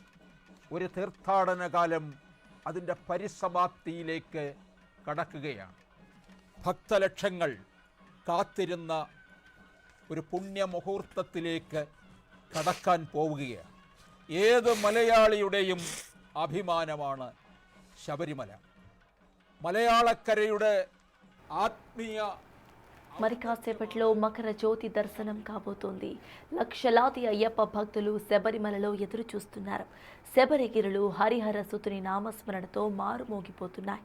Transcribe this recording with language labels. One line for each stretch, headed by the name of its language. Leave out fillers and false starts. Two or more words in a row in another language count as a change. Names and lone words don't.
Malayalam: ഒരു തീർത്ഥാടന കാലം അതിൻ്റെ പരിസമാപ്തിയിലേക്ക് കടക്കുകയാണ്. ഭക്തലക്ഷങ്ങൾ കാത്തിരുന്ന ഒരു പുണ്യമുഹൂർത്തത്തിലേക്ക് കടക്കാൻ പോവുകയാണ്. ഏത് മലയാളിയുടെയും അഭിമാനമാണ് ശബരിമല. മലയാളക്കരയുടെ ആത്മീയ
Telugu: మరి కాసేపట్లో మకర జ్యోతి దర్శనం కాబోతోంది. లక్షలాది అయ్యప్ప భక్తులు శబరిమలలో ఎదురు చూస్తున్నారు. శబరిగిరులు హరిహర సుతుని నామస్మరణతో మారుమోగిపోతున్నాయి.